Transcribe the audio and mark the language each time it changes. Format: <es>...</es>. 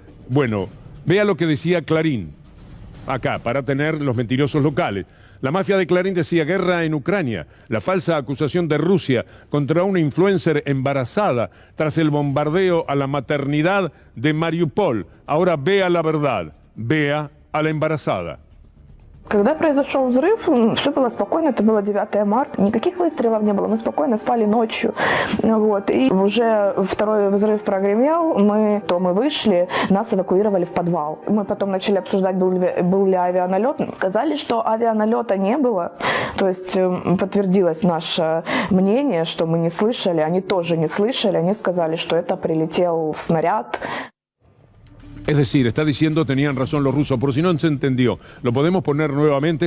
<es>Bueno, vea lo que decía Clarín, acá, para tener los mentirosos locales. La mafia de Clarín decía guerra en Ucrania, la falsa acusación de Rusia contra una influencer embarazada tras el bombardeo a la maternidad de Mariupol. Ahora vea la verdad, vea a la embarazada.</es> <ru>Когда произошел взрыв, все было спокойно, это было 9 марта, никаких выстрелов не было, мы спокойно спали ночью, вот, и уже второй взрыв прогремел, мы вышли, нас эвакуировали в подвал. Мы потом начали обсуждать, был ли авианалет, сказали, что авианалета не было, то есть подтвердилось наше мнение, что мы не слышали, они тоже не слышали, они сказали, что это прилетел снаряд.</ru> <es>Es decir, está diciendo, tenían razón los rusos, por si no se entendió. Lo podemos poner nuevamente.</es>